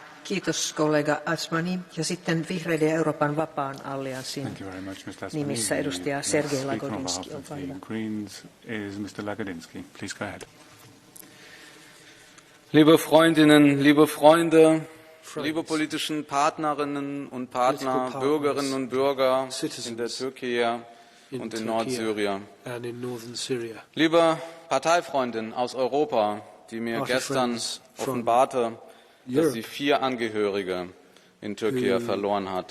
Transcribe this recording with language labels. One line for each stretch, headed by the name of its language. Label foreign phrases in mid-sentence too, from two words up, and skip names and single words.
Finnish: Kiitos kollega Asmani. Ja sitten Vihreiden ja Euroopan vapaan allianssin nimissä edustaja Sergej Lagodinsky. Olkaa hyvä.
German: Liebe Freundinnen, liebe Freunde, liebe politischen Partnerinnen und Partner, Bürgerinnen und Bürger in der Türkei und in Nordsyrien. Liebe Parteifreundin aus Europa, die mir gestern offenbarte, dass sie 4 Angehörige in Türkei verloren hat.